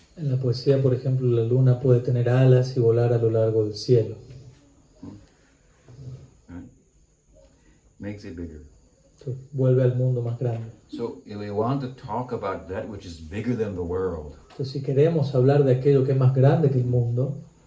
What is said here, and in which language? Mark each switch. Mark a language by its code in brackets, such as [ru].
[es] En la poesía, por ejemplo, la luna puede tener alas y volar a lo largo del cielo. [en] Right? Makes it bigger. [es] Entonces, vuelve al mundo más grande. [en] So if we want to talk about that which is bigger than the world, [es] Entonces, si queremos hablar de aquello que es más grande que el mundo,